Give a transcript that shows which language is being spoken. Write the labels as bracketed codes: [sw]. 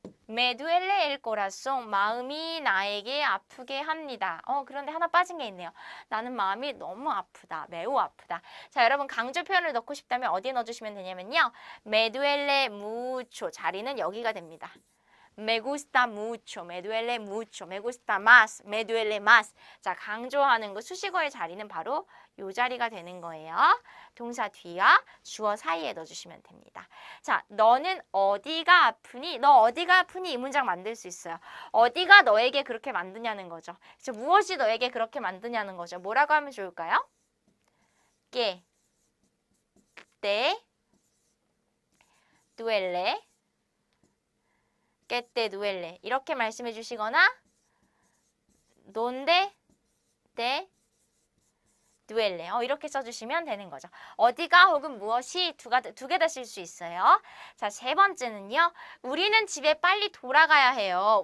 [es] Me duele el corazón. [ko] 마음이 나에게 아프게 합니다. 그런데 하나 빠진 게 있네요. 나는 마음이 너무 아프다. 매우 아프다. 자, 여러분 강조 표현을 넣고 싶다면 어디에 넣어주시면 되냐면요. [es] Me duele mucho. [ko] 자리는 여기가 됩니다. [es] me gusta mucho, me duele mucho, me gusta más, me duele más. [ko] 자, 강조하는 거 수식어의 자리는 바로 요 자리가 되는 거예요. 동사 뒤와 주어 사이에 넣어주시면 됩니다. 자, 너는 어디가 아프니? 너 어디가 아프니? 이 문장 만들 수 있어요. 어디가 너에게 그렇게 만드냐는 거죠. 그래서 무엇이 너에게 그렇게 만드냐는 거죠. 뭐라고 하면 좋을까요? [es] que te duele, que te duele. [ko] 이렇게 말씀해 주시거나 [es] donde te duele. [ko] 이렇게 써주시면 되는 거죠. 어디가 혹은 무엇이 두 개 다 쓸 수 있어요. 자, 세 번째는요. 우리는 집에 빨리 돌아가야 해요.